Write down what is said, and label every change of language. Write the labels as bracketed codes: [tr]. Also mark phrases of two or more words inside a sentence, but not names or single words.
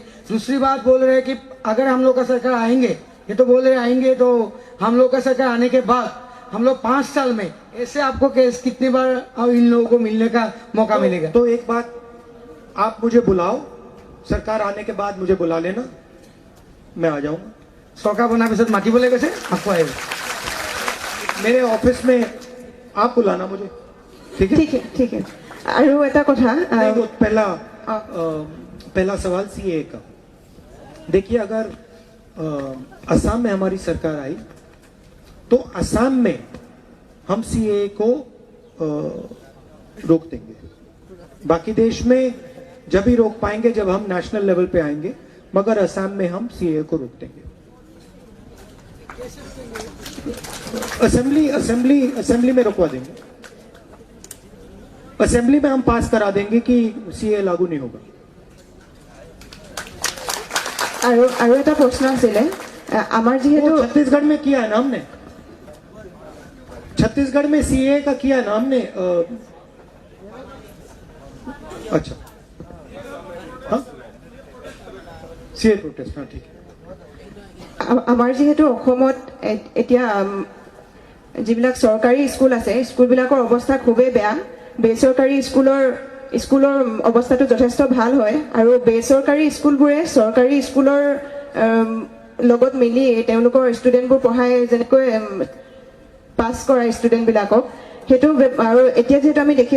[hi] दूसरी बात बोल रहे हैं कि अगर हम लोग का सरकार आएंगे, ये तो बोल रहे आएंगे, तो हम लोग का सरकार आने के बाद हम लोग 5 साल में ऐसे आपको कितनी बार इन लोगों को मिलने का मौका मिलेगा? तो एक बात, आप मुझे बुलाओ, सरकार आने के बाद मुझे बुला लेना, मैं आ जाऊंगा। सरकार बना पिছত माटी बोले कैसे आपको आएगा? मेरे ऑफिस में आप बुलाना मुझे, ठीक है? ठीक है। [as] আৰু এটা কথা, [hi] नहीं, वो पहला सवाल सीए का। देखिए, अगर असम में हमारी सरकार आई तो असम में हम सीए को रोक देंगे। बाकी देश में जब ही रोक पाएंगे जब हम [en] national level [hi] पे आएंगे, मगर असम में हम सीए को रोक देंगे। असेंबली में रोकवा देंगे। असेंबली में हम पास करा देंगे कि सीए लागू नहीं होगा। [as] আৰু এটা প্ৰশ্ন আছিলে, আমাৰ যিহেতু [hi] छत्तीसगढ़ में किया है ना हमने, छत्तीसगढ़ में सीए का किया ना हमने। अच्छा हाँ CA protest हाँ ठीक है [as] আমাৰ যিহেতু অসমত এতিয়া যিবিলাক চৰকাৰী স্কুল আছে স্কুলবিলাকৰ অৱস্থা খুবেই বেয়া বেচৰকাৰী স্কুলৰ অৱস্থাটো যথেষ্ট ভাল হয় আৰু বেচৰকাৰী স্কুলবোৰে চৰকাৰী স্কুলৰ লগত মিলি তেওঁলোকৰ ষ্টুডেণ্টবোৰ পঢ়াই যেনেকৈ পাছ কৰা ষ্টুডেণ্টবিলাকক সেইটো আৰু এতিয়া যেহেতু আমি দেখি